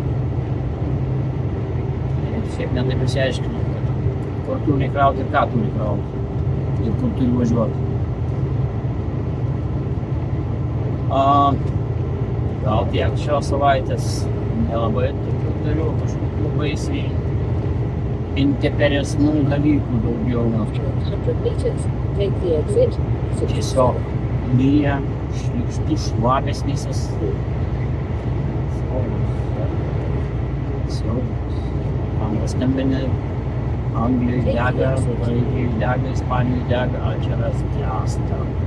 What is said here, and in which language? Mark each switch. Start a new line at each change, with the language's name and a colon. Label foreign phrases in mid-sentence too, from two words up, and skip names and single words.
Lithuanian: Ir šiaip netaip nesiaiškinau, kad kur turi krauti ir ką turi krauti. Ir kur turi važiuoti. Gal tiek šios savaitės nelabai tokių turiu kažkokių baisiai interesnų dalykų daugiau.
English: After 100 meters, take the exit 67.
Lithuanian: Tiesiog lyja, šlykštu, šlapės visas. Siaubas. Man paskambinė, Anglijai dega, Graikijai dega, Ispanijai dega, Alžyras gęsta.